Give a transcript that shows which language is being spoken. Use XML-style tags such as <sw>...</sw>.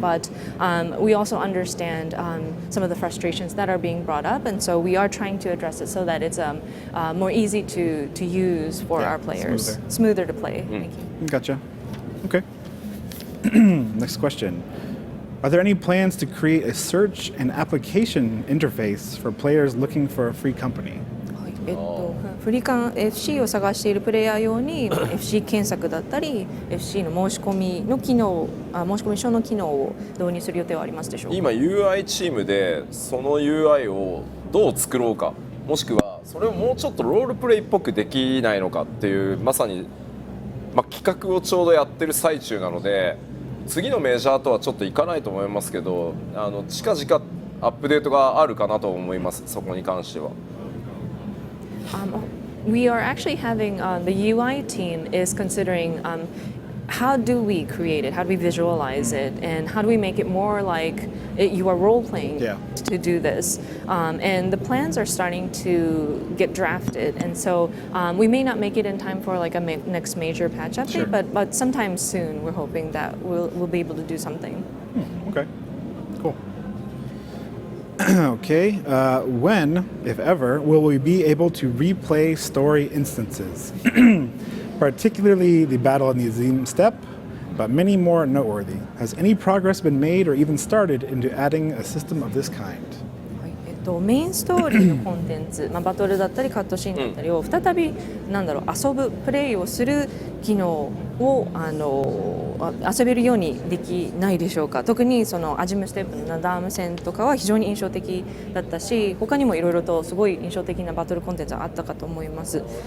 <en>But we also understand some of the frustrations that are being brought up, and so we are trying to address it so that it's more easy to use for our players, smoother to play. Thank you. Gotcha. Okay. Next question. Are there any plans to create a search and application interface for players looking for a free company?</en> <ja>フリカン FC を探しているプレイヤー用にFC 検索だったり FC の申し込みの機能、申し込み書の機能を導入する予定はありますでしょうか。今 UI チームでその UI をどう作ろうか、もしくはそれをもうちょっとロールプレイっぽくできないのかっていう、まさに、企画をちょうどやってる最中なので、次のメジャーとはちょっといかないと思いますけど、近々アップデートがあるかなと思います、そこに関しては。</ja> <en>We are actually having the UI team is considering how do we create it, how do we visualize it, and how do we make it more like you are role playing to do this. And the plans are starting to get drafted, and so we may not make it in time for like a next major patch update, but sometime soon we're hoping that we'll be able to do something. Okay, cool. Okay, when, if ever, will we be able to replay story instances? Particularly the Battle of the Azim Steppe, but many more noteworthy. Has any progress been made or even started into adding a system of this kind?</en> <ja>メインストーリーのコンテンツ、バトルだったりカットシーンだったりを再び遊ぶプレイをする機能を遊べるようにできないでしょうか。特にそのアジムステップのナダーム戦とかは非常に印象的だったし、他にもいろいろとすごい印象的なバトルコンテンツがあったかと思います。</ja>